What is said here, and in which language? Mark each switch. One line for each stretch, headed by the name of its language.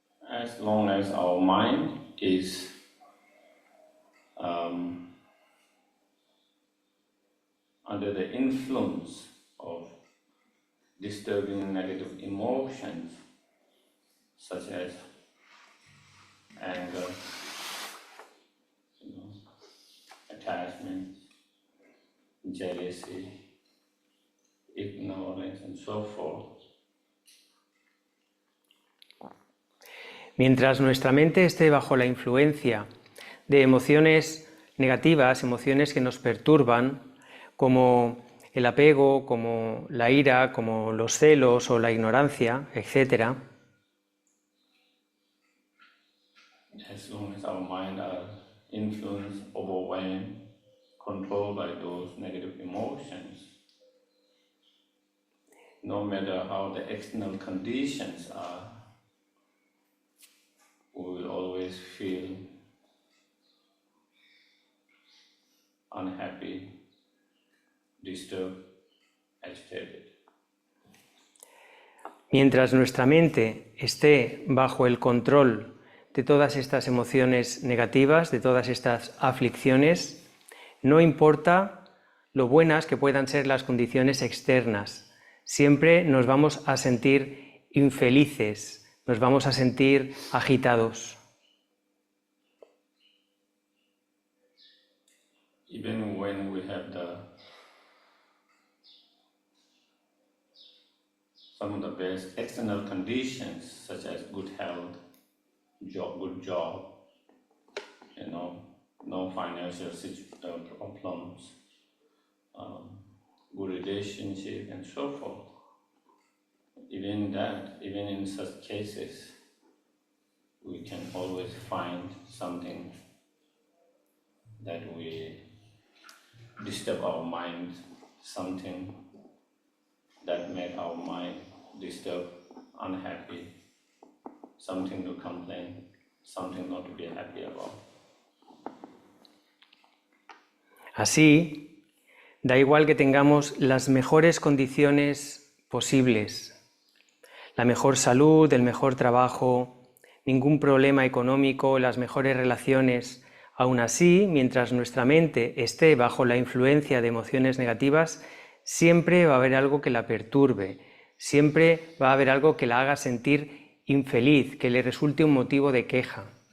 English: As long as our mind is under the influence of disturbing negative emotions such as anger, attachment, jealousy, ignorance, and so forth.
Spanish: Mientras nuestra mente esté bajo la influencia de emociones negativas, emociones que nos perturban, como el apego, como la ira, como los celos o la ignorancia, etc.
English: As long as our mind are influenced, overwhelmed, controlled by those negative emotions. No matter how the external conditions are, we will always feel unhappy, disturbed, agitated.
Spanish: Mientras nuestra mente esté bajo el control de todas estas emociones negativas, de todas estas aflicciones, no importa lo buenas que puedan ser las condiciones externas, siempre nos vamos a sentir infelices, nos vamos a sentir agitados.
English: Even when we have some of the best external conditions, such as good health, good job, no financial problems, good relationship, and so forth. Even in such cases, we can always find something that we disturb our mind, something that make our mind disturbed, unhappy, something to complain, something not to be happy about.
Spanish: Así, da igual que tengamos las mejores condiciones posibles, la mejor salud, el mejor trabajo, ningún problema económico, las mejores relaciones. Aún así, mientras nuestra mente esté bajo la influencia de emociones negativas, siempre va a haber algo que la perturbe, siempre va a haber algo que la haga sentir infeliz, que le resulte un motivo de queja.